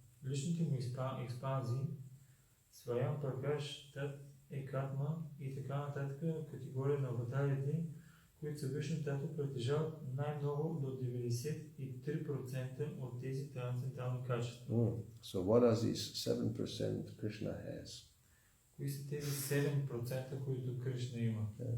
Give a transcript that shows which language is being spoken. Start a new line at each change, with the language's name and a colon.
Bulgarian: Личните му експанзии, Сваям Пракаш, Тат Екатма и така нататък, категория на аватарите, които са Вишну Татва, притежават най-много до 93% от тези трансцендентални качества.
English: So what are these 7% Krishna has?
Bulgarian: Кои са тези 7%, които Кришна има?